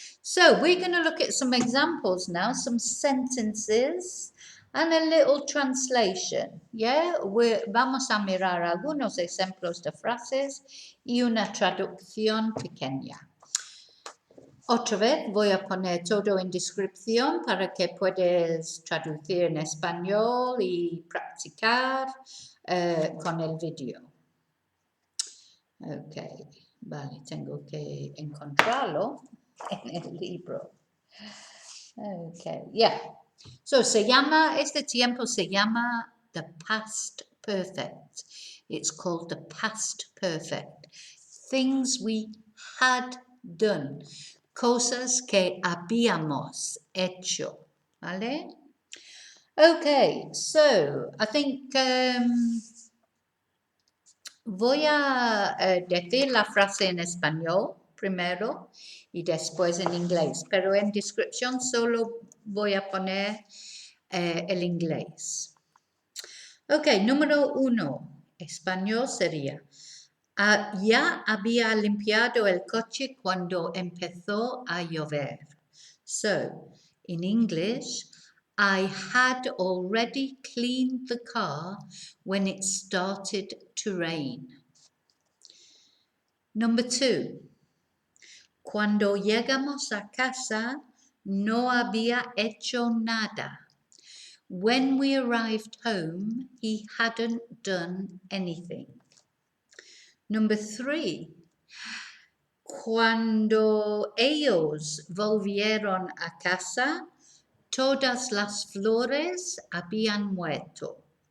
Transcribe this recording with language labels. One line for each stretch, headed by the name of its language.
English: So we're going to look at some examples now, some sentences, and a little translation, yeah?
Spanish: Vamos a mirar algunos ejemplos de frases y una traducción pequeña. Otra vez voy a poner todo en descripción para que puedas traducir en español y practicar con el video. Ok, vale, tengo que encontrarlo en el libro. Ok, yeah. So, este tiempo se llama the past perfect.
English: It's called the past perfect. Things we had done.
Spanish: Cosas que habíamos hecho. ¿Vale? Okay,
English: so I think
Spanish: voy a decir la frase en español primero y después en inglés, pero en descripción solo voy a poner el inglés. Ok, número 1, español sería, ya había limpiado el coche cuando empezó a llover.
English: So, in English, I had already cleaned the car when it started to rain. Number 2,
Spanish: cuando llegamos a casa, no había hecho nada.
English: When we arrived home, he hadn't done anything. Number 3,
Spanish: cuando ellos volvieron a casa, todas las flores habían muerto.